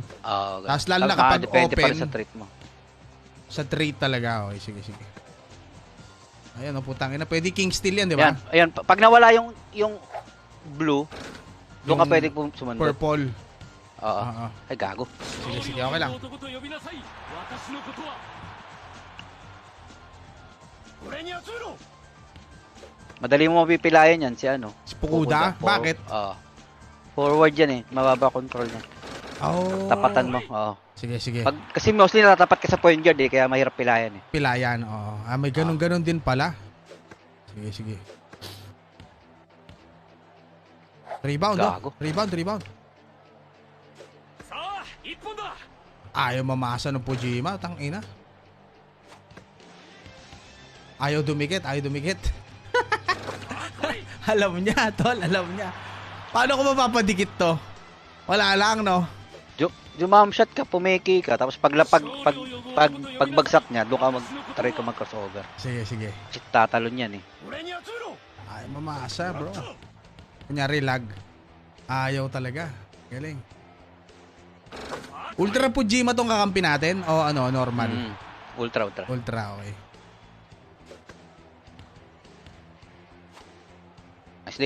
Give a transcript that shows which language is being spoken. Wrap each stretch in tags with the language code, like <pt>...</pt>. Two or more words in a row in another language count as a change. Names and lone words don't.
<tl>Tapos lalo na kapag depende pa open. rin sa treat mo. Sa treat talaga. Okay, sige. Ayan, putang ina. Pwede king steal yan, di ba? Ayan. Pag nawala yung blue, doon ka Yung pwede sumundot. Purple. Oo. Oo. Ay, gago. Sige, okay lang.</tl> <ja>男と呼びなさい私のことは俺に集めろ</ja> <tl>Madali mo mapipilayan yan si ano. Si Fukuda? Bakit? Forward yan eh. Mababa control niya. Oh. Tapatan mo. Oo. Sige. Kasi mostly natatapat ka sa</tl> <en>point guard</en> <tl>eh. Kaya mahirap pilayan eh. Pilayan, oo. May ganun din pala. Sige. Rebound, Gago. Rebound.</tl> <ja>さあ一本だ</ja> <tl>Ayaw mamasa ng Kojima. Tangina. Ayaw dumikit. Alam niya, tol. Paano ko mapapadikit to? Wala lang, no? Jumam shot ka, pumiki ka, tapos pagbagsak niya, doon ka try ka mag-crossover. Sige. Kasi tatalon yan eh.</tl> <ja>俺に集めろ</ja> <tl>Ayaw mamasa, bro. Kunyari, lag. Ayaw talaga. Galing. Ultra Kojima tong kakampi natin? O ano, normal? Ultra. Ultra, okay. Nicely.</tl>